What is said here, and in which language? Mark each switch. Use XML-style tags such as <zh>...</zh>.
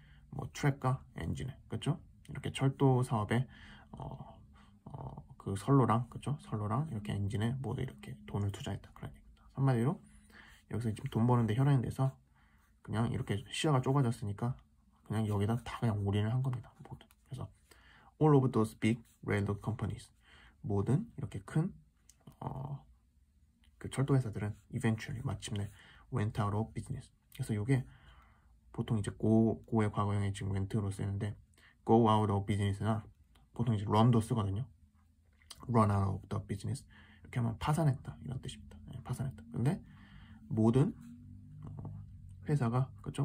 <ko>뭐 트랙과 엔진에, 그렇죠? 이렇게 철도 사업에 그 선로랑 이렇게 엔진에 모두 이렇게 돈을 투자했다 그런 얘기입니다. 한마디로 여기서 지금 돈 버는데 혈안이 돼서 그냥 이렇게 시야가 좁아졌으니까 그냥 여기다 다 그냥 올인을 한 겁니다. 모두.</ko> <en>그래서 all of those big railroad companies,</en> <ko>모든 이렇게 큰 그 철도 회사들은</ko> <en>eventually</en> <ko>마침내</ko> <en>went out of business.</en> <ko>그래서 이게 보통 이제 go의 과거형에 지금 went로 쓰는데</ko> <en>go out of business</en> <ko>나 보통 이제 run도 쓰거든요.</ko> <en>run out of the business</en> <ko>이렇게 하면 파산했다 이런 뜻입니다. 네, 파산했다. 근데 모든 회사가, 그렇죠?</ko>